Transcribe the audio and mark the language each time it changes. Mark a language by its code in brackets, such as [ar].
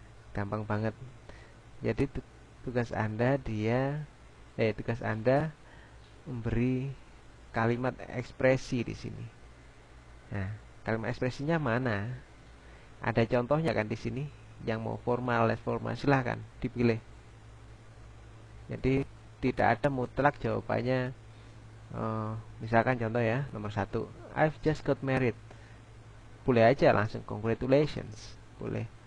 [id] Gampang banget. Jadi tugas Anda tugas Anda memberi kalimat ekspresi di sini. Nah, kalimat ekspresinya mana? Ada contohnya kan di sini? Yang mau formal, less formal silahkan dipilih. Jadi tidak ada mutlak jawabannya. Misalkan contoh ya, nomor 1, [en] I've just got married. [id] Boleh aja langsung congratulations, boleh.